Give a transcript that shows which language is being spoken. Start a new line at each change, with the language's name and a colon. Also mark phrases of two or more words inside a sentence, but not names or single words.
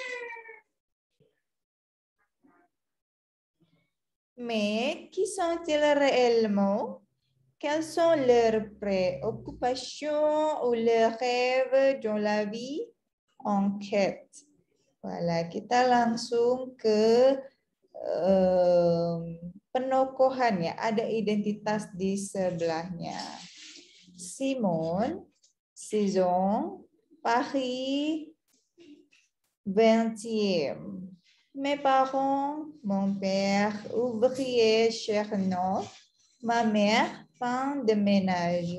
French: Mais qui sont-ils réellement? Quelles sont leurs préoccupations ou leurs rêves dans la vie? Enquête. Voilà,
Indonesian: kita langsung ke penokohan ya. Ada identitas di sebelahnya.
French: Simone, saison, Paris, 20e. Mes parents, mon père, ouvrier Chernoff, ma mère, femme de ménage.